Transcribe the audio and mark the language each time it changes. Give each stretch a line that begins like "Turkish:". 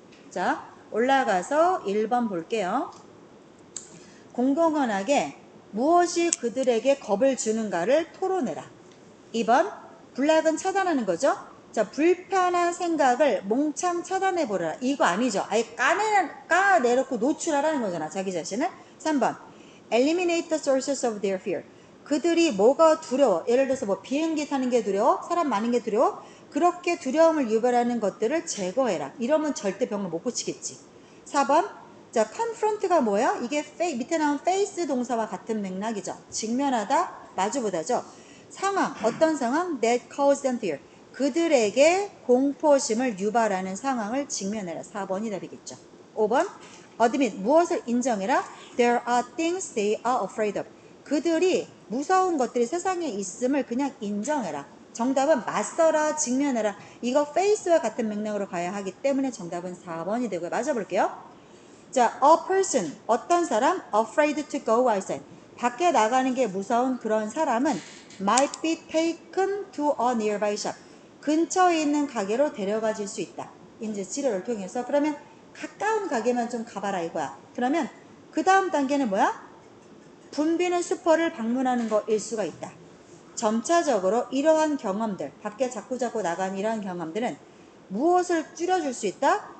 Korean: 자, 올라가서 1번 볼게요. 공공연하게 무엇이 그들에게 겁을 주는가를 토론해라. 2번, 블락은 차단하는 거죠? 자, 불편한 생각을 몽창 차단해보라. 이거 아니죠? 아예 까내놓고 노출하라는 거잖아, 자기 자신을.
English: 3번, eliminate the sources of their fear.
Korean: 그들이 뭐가 두려워? 예를 들어서 뭐 비행기 타는 게 두려워? 사람 많은 게 두려워? 그렇게 두려움을 유발하는 것들을 제거해라. 이러면 절대 병을 못 고치겠지. 4번, 자, confront가 뭐야? 이게 밑에 나온 face 동사와 같은 맥락이죠. 직면하다, 마주보다죠. 상황, 어떤 상황?
English: That caused them fear.
Korean: 그들에게 공포심을 유발하는 상황을 직면해라. 4번이 답이겠죠. 5번, admit, 무엇을 인정해라?
English: There are things they are afraid of.
Korean: 그들이 무서운 것들이 세상에 있음을 그냥 인정해라. 정답은 맞서라, 직면해라. 이거 face와 같은 맥락으로 가야 하기 때문에 정답은 4번이 되고요. 맞아볼게요. 자,
English: a person,
Korean: 어떤 사람?
English: afraid to go outside.
Korean: 밖에 나가는 게 무서운 그런 사람은
English: might be taken to a nearby shop.
Korean: 근처에 있는 가게로 데려가질 수 있다. 인지 치료를 통해서. 그러면 가까운 가게만 좀 가봐라 이거야. 그러면 그 다음 단계는 뭐야? 붐비는 슈퍼를 방문하는 거일 수가 있다. 점차적으로 이러한 경험들, 밖에 자꾸자꾸 나간 이러한 경험들은 무엇을 줄여줄 수 있다?